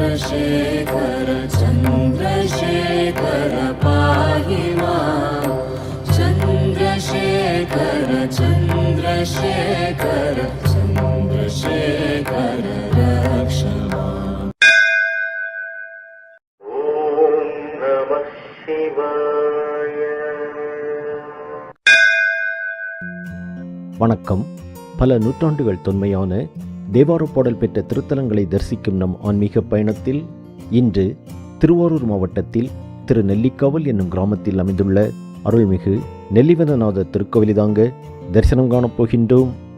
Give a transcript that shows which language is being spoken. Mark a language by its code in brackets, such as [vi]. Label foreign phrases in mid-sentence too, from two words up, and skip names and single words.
[sa] चन्द्रशेखर चन्द्रशेखर पाहि मां चन्द्रशेखर चन्द्रशेखर चन्द्रशेखर रक्ष माम्। ॐ नमः शिवाय। [ta] வணக்கம். பல நூற்றாண்டுகள் தொன்மையான தேவார பாடல் பெற்ற திருத்தலங்களை தரிசிக்கும் நம் ஆன்மீக பயணத்தில் இன்று திருவாரூர் மாவட்டத்தில் திரு நெல்லிக்காவல் என்னும் கிராமத்தில் அமைந்துள்ள அருள்மிகு நெல்லிவனநாதர் திருக்கோவிலை தாங்க தரிசனம் காணப்போகின்றோம்.